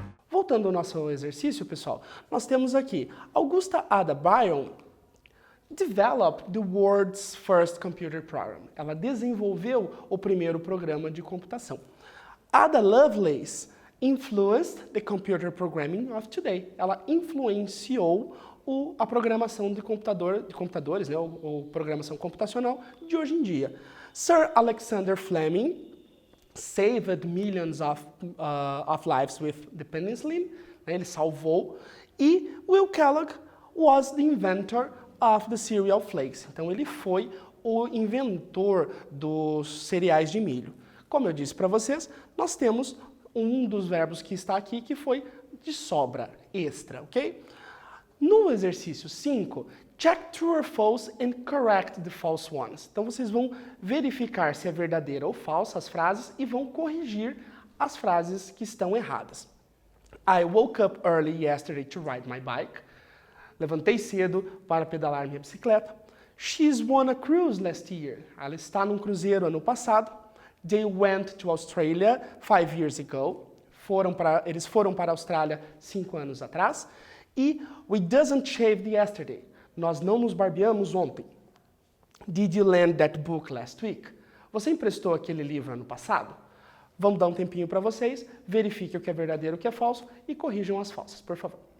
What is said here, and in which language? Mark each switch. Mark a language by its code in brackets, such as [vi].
[pt] Voltando ao nosso exercício, pessoal, nós temos aqui, [en] Augusta Ada Bryan developed the world's first computer program. [pt] Ela desenvolveu o primeiro programa de computação. [en] Ada Lovelace influenced the computer programming of today. [pt] Ela influenciou a programação de computadores, né, ou programação computacional de hoje em dia. [en] Sir Alexander Fleming saved millions of lives with the penicillin, [pt] né, ele salvou, e [en] Will Kellogg was the inventor of the cereal flakes. [pt] Então ele foi o inventor dos cereais de milho. Como eu disse para vocês, nós temos um dos verbos que está aqui, que foi de sobra, extra, ok? No exercício 5, [en] check true or false and correct the false ones. [pt] Então, vocês vão verificar se é verdadeira ou falsa as frases e vão corrigir as frases que estão erradas. [en] I woke up early yesterday to ride my bike. [pt] Levantei cedo para pedalar minha bicicleta. [en] She's won a cruise last year. [pt] Ela está num cruzeiro ano passado. [en] They went to Australia 5 years ago. [pt] Eles foram para a Austrália 5 anos atrás. [en] E we doesn't shave yesterday. [pt] Nós não nos barbeamos ontem. [en] Did you lend that book last week? [pt] Você emprestou aquele livro ano passado? Vamos dar um tempinho para vocês, verifiquem o que é verdadeiro e o que é falso e corrijam as falsas, por favor.